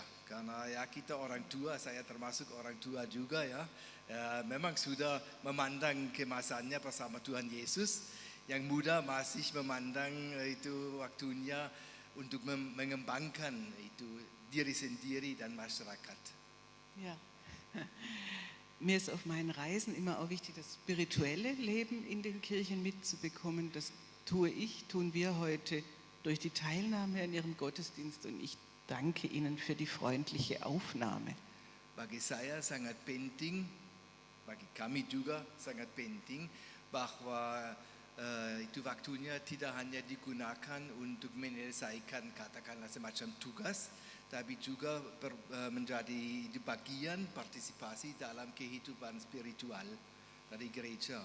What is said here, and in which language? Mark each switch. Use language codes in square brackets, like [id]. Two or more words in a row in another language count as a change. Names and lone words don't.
[id] Karena ya kita orang tua, saya termasuk orang tua juga ya. Memang sudah memandang kemasannya bersama Tuhan Yesus. Yang muda masih memandang itu waktunya untuk mengembangkan itu diri sendiri dan masyarakat. [de] Ja. Mir ist auf meinen Reisen immer auch wichtig, das spirituelle Leben in den Kirchen mitzubekommen. Das tun wir heute durch die Teilnahme an Ihrem Gottesdienst und ich danke Ihnen für die freundliche Aufnahme. [id] Bagi saya sangat penting, bagi kami juga sangat penting bahwa itu waktunya tidak hanya digunakan untuk menyelesaikan katakanlah semacam tugas, tapi juga menjadi bagian partisipasi dalam kehidupan spiritual dari gereja.